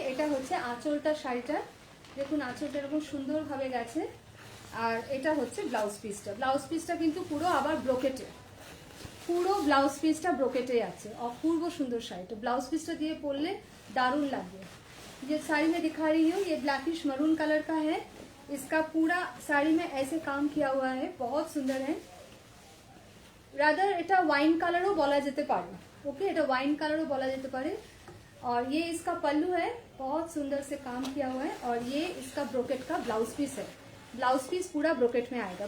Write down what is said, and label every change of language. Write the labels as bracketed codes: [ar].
[bn] এটা হচ্ছে আঁচলটা, শাড়িটা দেখুন আঁচলটা এরকম সুন্দরভাবে গেছে। আর এটা হচ্ছে ব্লাউজ পিসটা কিন্তু পুরো আবার ব্রোকেটে, পুরো ব্লাউজ পিসটা ব্রোকেটে আছে। অপূর্ব সুন্দর শাড়িটা, ব্লাউজ পিসটা দিয়ে পরলে दारुण লাগবে। [hi] ये साड़ी में दिखा रही हूँ, ये ब्लैकिश मरून कलर का है। इसका पूरा साड़ी में ऐसे काम किया हुआ है, बहुत सुंदर है। [bn] रादर এটা ওয়াইন কালারও বলা যেতে পারে, ओके এটা वाइन कलर बोला जाते पारे। [hi] और ये इसका पल्लू है, बहुत सुंदर से काम किया हुआ है। और ये इसका ब्रोकेट का ब्लाउज पीस है, ब्लाउज पीस पूरा ब्रोकेट में आएगा।